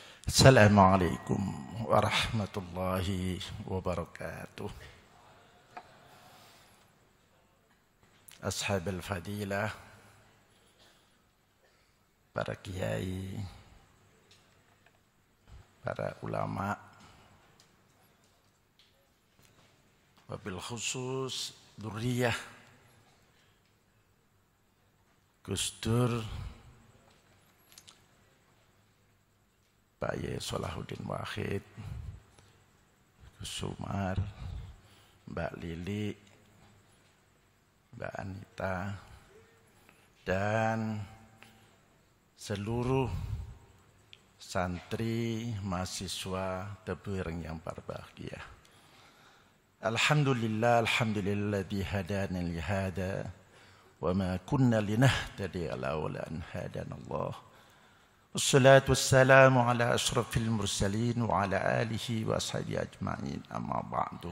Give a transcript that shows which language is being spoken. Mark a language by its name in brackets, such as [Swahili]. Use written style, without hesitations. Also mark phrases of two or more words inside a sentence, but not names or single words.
[Arabic] السلام عليكم ورحمة الله وبركاته. أصحاب الفضيلة, [Indonesian] para kiai, para ulama, [Arabic] وبالخصوص ذرية [Indonesian] Gus Dur, Pak Yai Salahuddin Wahid, Gus Umar, Mbak Lili, Mbak Anita, dan seluruh santri mahasiswa Tebuireng yang berbahagia. [Arabic] الحمد لله الحمد لله الذي هدانا لهذا وما كنا لنهتدي لولا أن هدانا الله. والصلاة والسلام على أشرف المرسلين وعلى آله وأصحابه أجمعين أما بعد.